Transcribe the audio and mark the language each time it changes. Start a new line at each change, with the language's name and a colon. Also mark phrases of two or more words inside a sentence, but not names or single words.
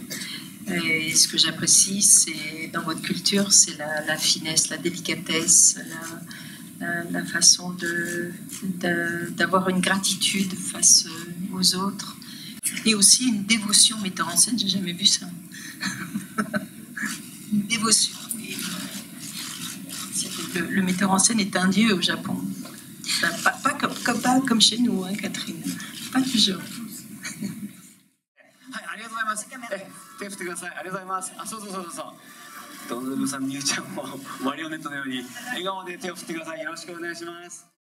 French: Et ce que j'apprécie, c'est dans votre culture, c'est la finesse, la délicatesse, la façon d'avoir une gratitude face aux autres et aussi une dévotion metteur en scène. J'ai jamais vu ça. Une dévotion. Le metteur en scène est un dieu au Japon. Pas comme chez nous, hein, Catherine. Pas toujours.
Japanese: はい、ありがとうございます。手振ってください。ありがとうございます。あ、そう。ドヌームさん、みゆちゃんもマリオネットのように笑顔で手を振ってください。よろしくお願いします。